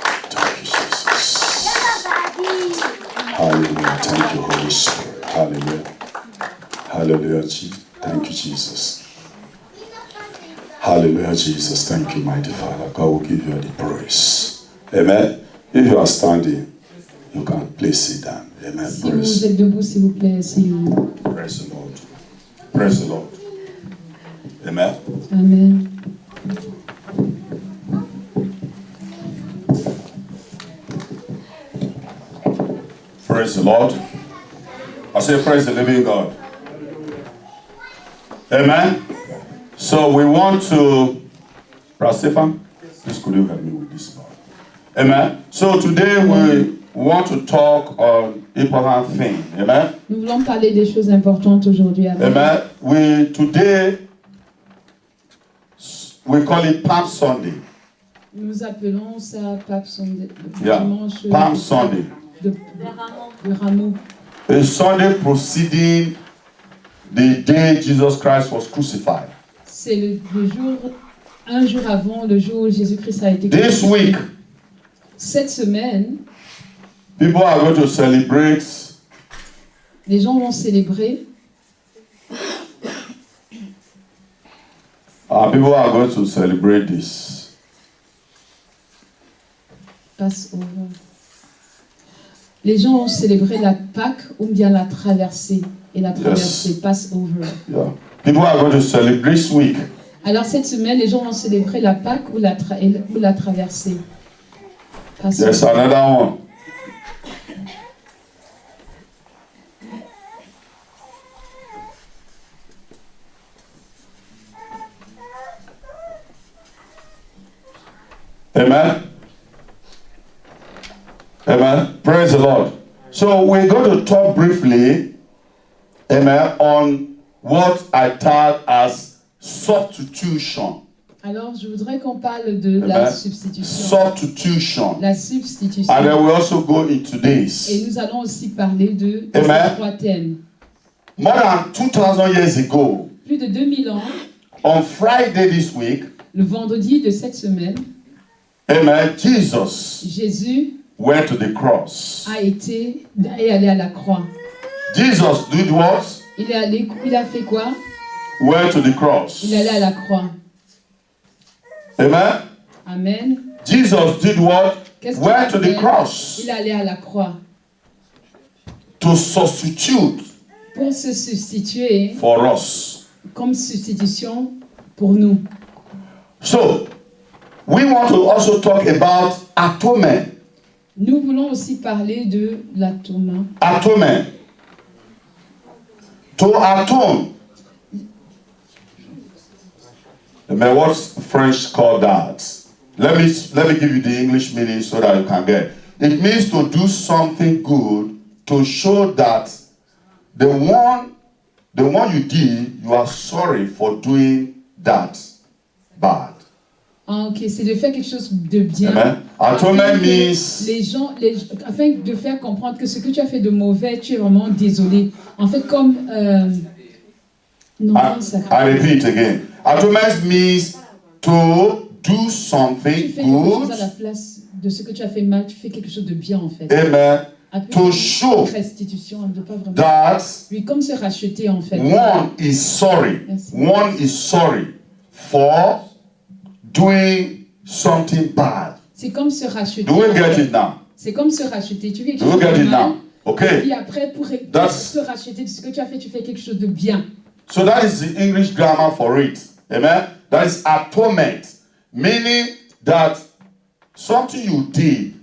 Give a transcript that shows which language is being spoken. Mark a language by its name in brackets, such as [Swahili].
[English] Thank you, Jesus. Hallelujah. Thank you, Holy Spirit. Hallelujah. Hallelujah. Thank you, Jesus. Hallelujah, Jesus. Thank you, mighty Father. God will give you the praise. Amen. If you are standing, you can please sit down. Amen. [French] Si vous êtes debout, s'il vous plaît, asseyez-vous. [English] Praise the Lord. Praise the Lord. Amen. Amen. Praise the Lord. I say praise the living God. Amen. So we want to, Brother Stephen, please could you help me with this part? Amen. So today we want to talk on important thing. Amen. [French] Nous voulons parler des choses importantes aujourd'hui. [English] Amen. Today we call it Palm Sunday. [French] Nous appelons ça Palm Sunday. [English] Yeah. [French] Dimanche [English] Palm Sunday. [French] de Rameau. [English] A Sunday preceding the day Jesus Christ was crucified. [French] C'est le jour, un jour avant le jour où Jésus-Christ a été [English] This [French] crucifié. [English] week, [French] Cette semaine, [English] people are going to celebrate. [French] les gens vont célébrer. [English] People are going to celebrate this. Passover. [French] Les gens vont célébrer la Pâque ou bien la traversée. Et la traversée, Passover. [English] Yeah. People are going to celebrate this week. [French] Alors cette semaine, les gens vont célébrer la Pâque ou la traversée. [English] Passover. There's another one. Amen. Amen. Praise the Lord. So we're going to talk briefly, amen, on what I tag as substitution. [French] Alors je voudrais qu'on parle de la substitution. [English] Substitution. [French] La substitution. [English] And then we also go into this. [French] Et nous allons aussi parler de [English] Amen. [French] ces trois thèmes. [English] More than 2,000 years ago, [French] Plus de 2000 ans, [English] on Friday this week, [French] le vendredi de cette semaine, [English] amen, Jesus [French] Jésus [English] went to the cross. [French] est allé à la croix. [English] Jesus did what? [French] Il a fait quoi? [English] Went to the cross. [French] Il est allé à la croix. [English] Amen. Amen. Jesus did what? [French] Qu'est-ce qu'il [English] Went [French] a [English] to the [French] fait? [English] cross [French] Il est allé à la croix [English] to substitute [French] pour se substituer [English] for us. [French] comme substitution pour nous. [English] So, we want to also talk about atonement. [French] Nous voulons aussi parler de l'atonement. [English] Atonement. To atone. Amen. What's French called that? Let me give you the English meaning so that you can get. It means to do something good to show that the one the one you did, you are sorry for doing that bad. [French] Ah, ok, c'est de faire quelque chose de bien. [English] Amen. Atonement means [French] Afin de faire comprendre que ce que tu as fait de mauvais, tu es vraiment désolé. En fait, comme non, [English] I repeat again. Atonement means to do [French] tu [English] something [French] fais quelque chose [English] good. [French] à la place de ce que tu as fait mal, tu fais quelque chose de bien en fait. [English] Amen. [French] Après, [English] To show [French] restitution, elle ne pas vraiment. [English] that [French] Oui, comme se racheter en fait. [English] one is sorry. Yes. One is sorry for doing something bad. [French] C'est comme se racheter. [English] Do we get it now? [French] C'est comme se racheter. Tu fais quelque [English] Do we [French] chose [English] get [French] de [English] it [French] mal. [English] now? Okay. [French] Puis après, pour [English] That's- [French] se racheter de ce que tu as fait, tu fais quelque chose de bien. [English] So that is the English grammar for it. Amen. That is atonement, meaning that something you did,